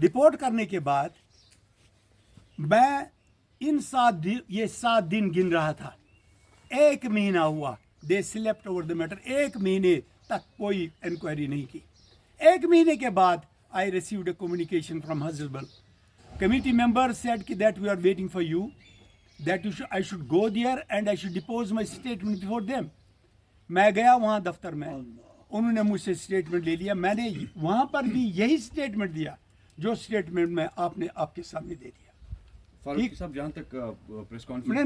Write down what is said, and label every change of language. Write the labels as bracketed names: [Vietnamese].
[Hindi] Report करने के बाद मैं इन 7 दिन गिन रहा था। 1 महीना हुआ, [English] They slept over the matter. [Hindi] 1 महीने तक कोई इंक्वायरी नहीं की। 1 महीने के बाद [English] I received a communication from Hazratbal. Committee members said that we are waiting for you, that I should go there and I should depose my statement before them. [Hindi] मैं गया वहाँ दफ्तर में, उन्होंने मुझसे स्टेटमेंट ले लिया। मैंने वहाँ पर भी यही स्टेटमेंट दिया जो स्टेटमेंट मैं आपके सामने दे दिया। फारूकी साहब, जहाँ तक प्रेस कॉन्फ्रेंस